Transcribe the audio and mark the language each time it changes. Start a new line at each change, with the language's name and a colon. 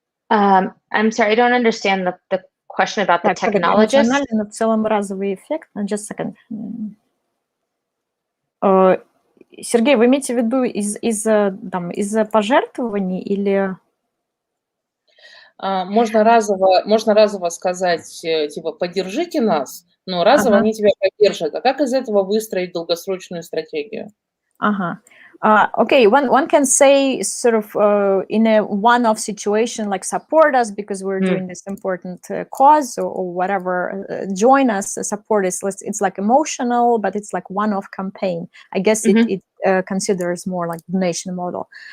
English: I'm sorry, I don't understand the question about the technologies.
Russian: Эмоциональный, но в целом разовый эффект.
English: Just a second.
Russian: Сергей, вы имеете в виду из-за пожертвований или... Можно разово сказать, типа, поддержите нас, но разово они тебя поддержат. А как из этого выстроить долгосрочную стратегию?
English: Okay, one can say sort of in a one-off situation, like support us because we're doing this important cause or whatever, join us, support us. It's like emotional, but it's like one-off campaign. I guess it considers more like donation model.